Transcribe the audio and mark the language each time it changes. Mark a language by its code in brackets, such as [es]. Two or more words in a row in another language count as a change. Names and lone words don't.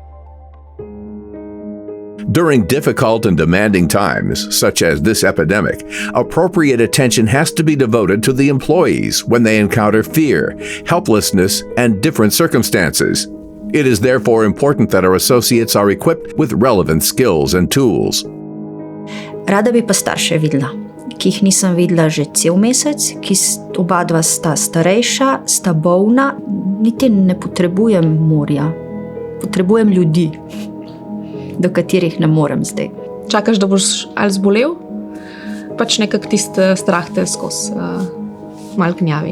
[en] During difficult and demanding times, such as this epidemic, appropriate attention has to be devoted to the employees when they encounter fear, helplessness, and different circumstances. It is therefore important that our associates are equipped with relevant skills and tools. [sl] Rada bi pa starše videla, ki jih nisem videla že cel mesec, ki oba dva sta starejša, sta bolna, niti ne potrebujem morja, potrebujem ljudi, do katerih ne morem zdaj. Čakaš, da boš ali zbolel, pač nekak tisti strah te skozi malo gnjavi.